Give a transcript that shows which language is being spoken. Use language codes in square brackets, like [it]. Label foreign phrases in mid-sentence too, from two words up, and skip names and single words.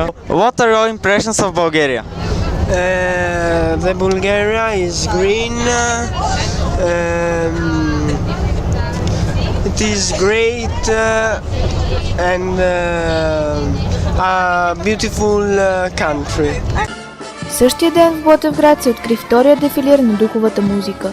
[en] What are your impressions of Bulgaria? The Bulgaria is green. It is great and a beautiful country. [bg] Същия ден в Ботевград се откри втория дефилир на духовата музика.